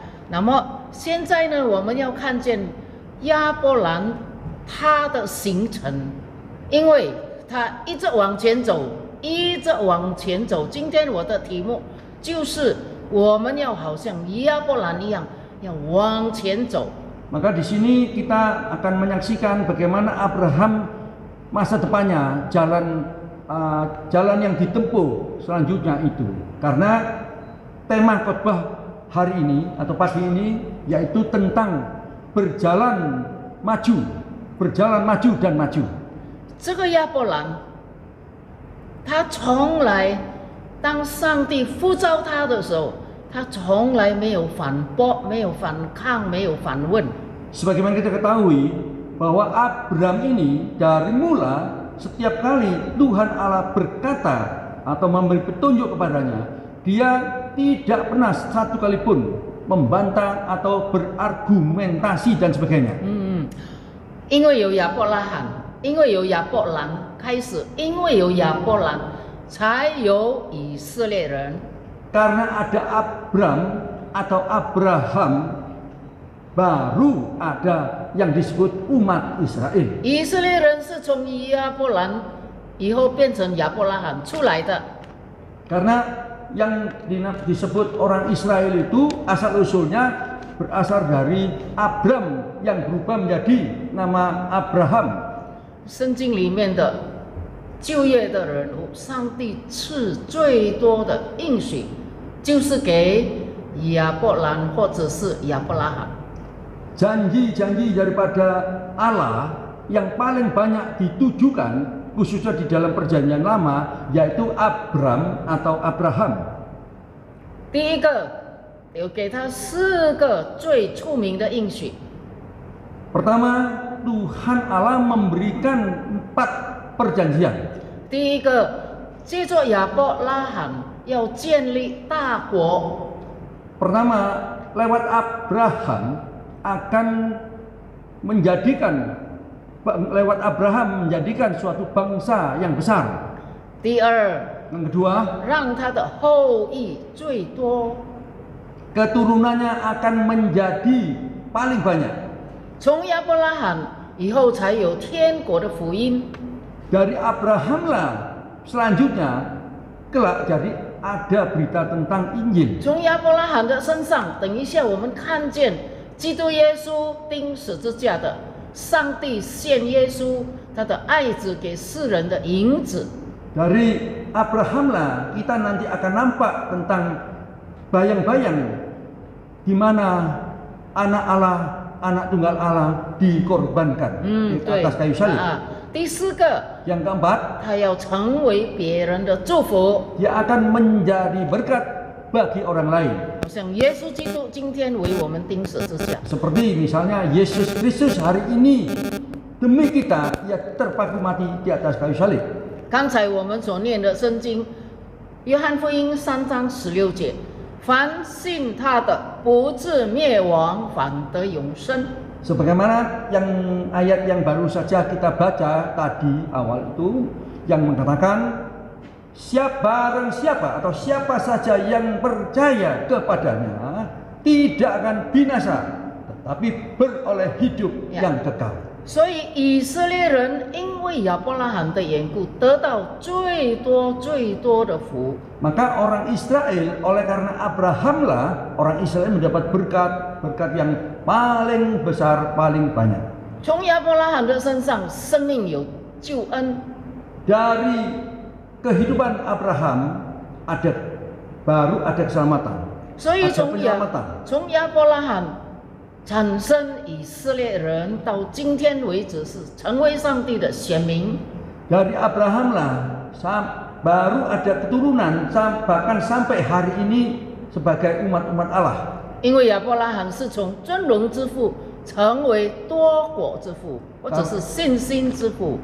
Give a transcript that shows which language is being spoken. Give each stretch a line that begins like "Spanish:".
Chinese: 那么现在呢，我们要看见亚伯兰他的形成，因为他一直往前走，一直往前走。今天我的题目就是我们要好像亚伯兰一样，要往前走。
Indonesian: Maka di sini kita akan menyaksikan bagaimana Abraham masa depannya, jalan yang ditempuh selanjutnya itu. Karena tema khotbah hari ini atau pagi ini yaitu tentang berjalan maju dan maju.
Chinese: 这个亚伯兰，他从来当上帝呼召他的时候，他从来没有反驳，没有反抗，没有反问。
Indonesian: Sebagaimana kita ketahui bahwa Abram ini dari mula setiap kali Tuhan Allah berkata atau memberi petunjuk kepadanya, dia tidak pernah satu kali pun membantah atau berargumentasi dan sebagainya.
Chinese: 因为有亚伯拉罕，因为有亚伯兰开始，因为有亚伯兰，才有以色列人。
Indonesian: Karena ada Abram atau Abraham, baru ada yang disebut umat Israel.
Chinese: 以色列人是从亚伯兰以后变成亚伯拉罕出来的。
Indonesian: Karena yang disebut orang Israel itu asal usulnya berasal dari Abram yang berubah menjadi nama Abraham.
Chinese: 圣经里面的旧约的人物，上帝赐最多的应许，就是给亚伯兰或者是亚伯拉罕。
Indonesian: Janji-janji daripada Allah yang paling banyak ditujukan khususnya di dalam perjanjian lama yaitu Abram atau Abraham.
Chinese: 第一个有给他4个最出名的应许。
Indonesian: Pertama, Tuhan Allah memberikan 4 perjanjian.
Chinese: 第一个，借着亚伯拉罕要建立大国。
Indonesian: Pertama, lewat Abraham akan menjadikan lewat Abraham menjadikan suatu bangsa yang besar.
Chinese: 第二，
Indonesian: Yang kedua,
Chinese: 让他的后裔最多。
Indonesian: keturunannya akan menjadi paling banyak.
Chinese: 从亚伯拉罕以后才有天国的福音。
Indonesian: Dari Abraham lah selanjutnya kelak jadi ada berita tentang Injil.
Chinese: 从亚伯拉罕的身上，等一下我们看见基督耶稣钉十字架的，上帝献耶稣他的爱子给世人的影子。
Indonesian: Dari Abraham lah kita nanti akan nampak tentang bayang-bayang di mana anak Allah, anak tunggal Allah dikorbankan di
Chinese: 对
Indonesian: atas kayu salib.
Chinese: 第四个，
Indonesian: Yang keempat,
Chinese: 他要成为别人的祝福。
Indonesian: dia akan menjadi berkat bagi orang lain.
Chinese: 像耶稣基督今天为我们钉十字架，
Indonesian: Seperti misalnya Yesus Kristus hari ini demi kita ia terpaku mati di atas kayu salib.
Chinese: 刚才我们所念的圣经，约翰福音3章16节，凡信他的，不至灭亡，反得永生。
Indonesian: Sebagaimana yang ayat yang baru saja kita baca tadi awal itu yang mengatakan barang siapa atau siapa saja yang percaya kepadanya tidak akan binasa tetapi beroleh hidup yang kekal.
Chinese: 所以以色列人因为亚伯拉罕的缘故，得到最多的福。
Indonesian: Maka orang Israel oleh karena Abraham lah orang Israel mendapat berkat yang paling besar, paling banyak.
Chinese: 从亚伯拉罕的身上，生命有救恩。
Indonesian: Dari kehidupan Abraham baru ada keselamatan.
Chinese: 所以
Indonesian: Ada penyelamatan.
Chinese: 从亚伯拉罕产生以色列人，到今天为止是成为上帝的选民。
Indonesian: Dari Abraham lah baru ada keturunan bahkan sampai hari ini sebagai umat-umat Allah.
Chinese: 因为亚伯拉罕是从尊荣之父成为多国之父，或者是信心之父。